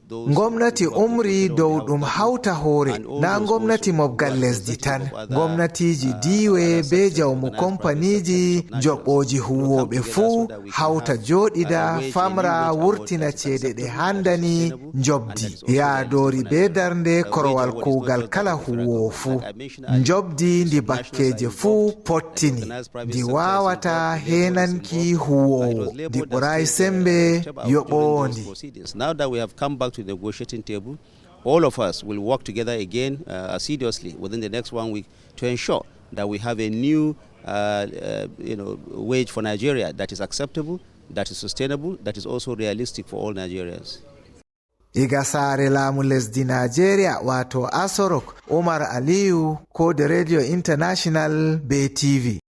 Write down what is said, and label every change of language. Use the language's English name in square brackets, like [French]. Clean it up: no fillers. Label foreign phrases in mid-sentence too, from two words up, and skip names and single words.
[Fula] Ngomnati umri dow ɗum hawta hoore, na ngomnati mobgal lesdi tan, ngomnatiji diwe be jawmu kompaniji oji huwoɓe fuu hawta joɗida famra wurtina ceede ɗe handani jobdi yaadori be darnde korowal kuugal kala huwowo fuu. Jobdi ndi bakkeje fuu pottini ndi wawata henanki huwowo ndi ɓuray sembe yoɓowondi. [English] Now that we have come back to the negotiating table, all of us will work together again assiduously within the next 1 week to ensure that we have a new wage for Nigeria that is acceptable, that is sustainable, that is also realistic for all Nigerians. [Fula] Iga sare laamu lesdi Nigeria wato Aso Rock, Umar Aliyu ko da Radio International be TV.